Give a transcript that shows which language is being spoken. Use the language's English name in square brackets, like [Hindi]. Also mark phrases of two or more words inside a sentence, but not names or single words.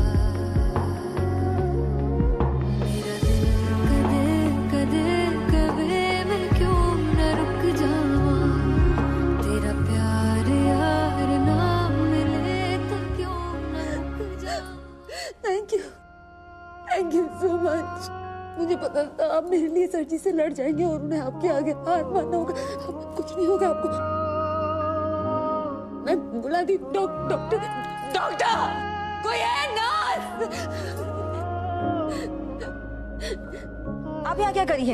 [Punjabi] ਮੇਰਾ ਦਿਲ ਕਦੇ ਕਦੇ ਕਵੇ ਮੈਂ ਕਿਉਂ ਨ ਰੁਕ ਜਾਵਾਂ। ਤੇਰਾ ਪਿਆਰ ਯਾਰ ਨਾ ਮਿਲੇ ਤੋ ਕਿਉਂ ਨ ਰੁਕ ਜਾਵਾਂ। [English] thank you so much. [Hindi] मुझे पता था आप मेरे लिए सर जी से लड़ जाएंगे और उन्हें आपके आगे हार मानना होगा। कुछ नहीं होगा आपको। मैं बुला दी डॉक्टर। कोई है नर्स? आप यहाँ क्या करी है?